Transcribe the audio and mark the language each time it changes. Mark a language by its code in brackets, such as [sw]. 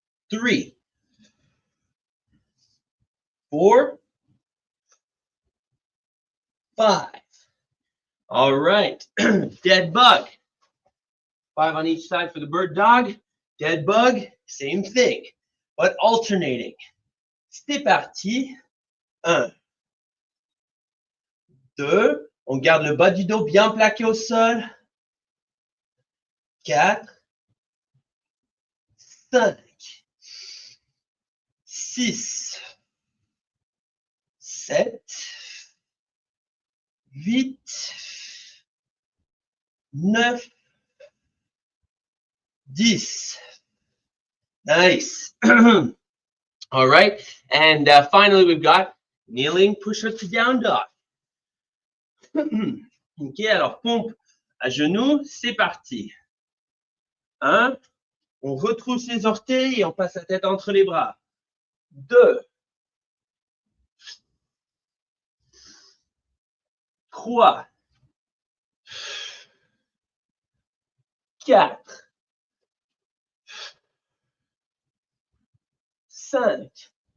[en] 3, 4, 5. All right. Dead bug. 5 on each side for the bird dog. Dead bug, same thing, but alternating. [fr] C'est parti. 1, 2, on garde le bas du dos bien plaqué au sol. [en] 4, 5, 6, 7, 8, 9, 10. Nice. All right. And finally, we've got kneeling push-up to down dog. [fr] Ok, alors pompe à genoux, c'est parti. 1, on retrousse les orteils et on passe la tête entre les bras. [en] 2, 3, 4, 5,